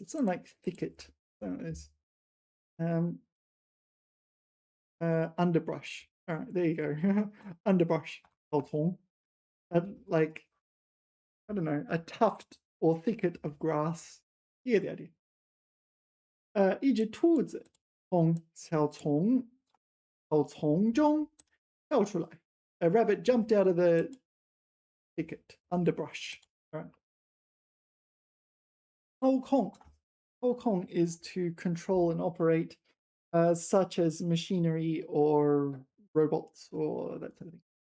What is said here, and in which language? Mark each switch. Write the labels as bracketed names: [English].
[English] It's not like thicket. It's underbrush. All right, there you go. Underbrush. 草丛. Like, I don't know, a tuft or thicket of grass. You get the idea. [Chinese] 一只兔子从草丛中跳出来. [English] A rabbit jumped out of the thicket, underbrush. All right. [Chinese] 操控. [English] 操控 is to control and operate, such as machinery or robots or that sort of thing.